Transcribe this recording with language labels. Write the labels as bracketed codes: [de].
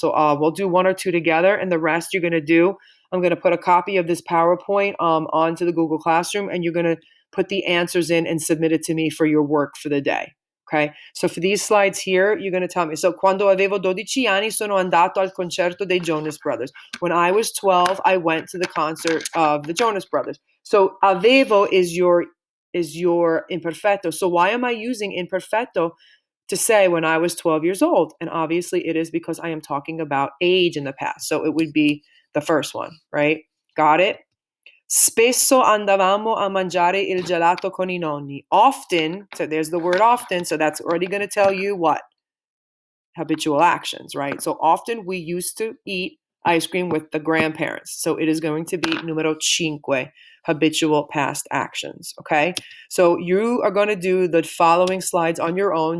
[en] So we'll do 1 or 2 together, and the rest you're going to do. I'm going to put a copy of this PowerPoint onto the Google Classroom, and you're going to put the answers in and submit it to me for your work for the day. Okay, so for these slides here, you're going to tell me. [it] So, quando avevo 12 anni sono andato al concerto dei Jonas Brothers. [en] When I was 12, I went to the concert of the Jonas Brothers. So, avevo is your imperfetto. So, why am I using imperfetto to say when I was 12 years old? And obviously, it is because I am talking about age in the past. So, it would be the first one, right? Got it? [it] Spesso andavamo a mangiare il gelato con I nonni. [en] Often, so there's the word often, so that's already going to tell you what? Habitual actions, right? So often we used to eat ice cream with the grandparents. So it is going to be numero 5, habitual past actions, okay? So you are going to do the following slides on your own.